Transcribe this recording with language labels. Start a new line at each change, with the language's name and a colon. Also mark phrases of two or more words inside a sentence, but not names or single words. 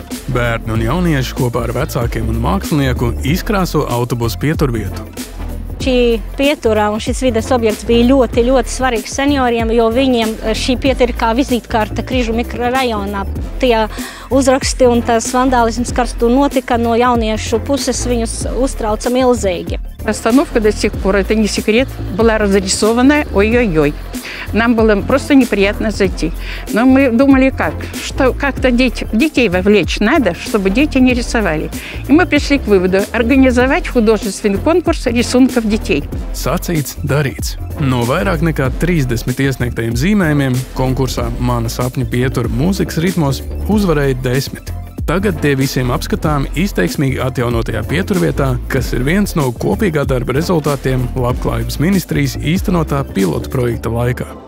Latvian: Bērni un jaunieši kopā ar vecākiem un mākslinieku izkrāso autobusu pieturvietu. Šī pietura un šis vides objekts bija ļoti svarīgs senioriem, jo viņiem šī pietura ir kā vizītkarte Križu mikrorajonā. Tie uzraksti un tas vandālisms, kas tur notika no jauniešu puses, viņus uztrauca milzīgi.
Russian: Остановка до сих пор, это не секрет, была разрисованная, ой-ой-ой. Нам было просто неприятно зайти. Но мы думали, что как-то детей вовлечь надо, чтобы дети не рисовали. И мы пришли к выводу организовать художественный конкурс рисунков детей.
Latvian: Sacīts, darīts. No vairāk nekā 30 iesniegtajiem zīmējumiem konkursā Mana sapņu pietura mūzikas ritmos uzvarēja 10. Tagad tie visiem apskatām izteiksmīgi atjaunotajā pieturvietā, kas ir viens no kopīgā darba rezultātiem Labklājības ministrijas īstenotā pilota projekta laikā.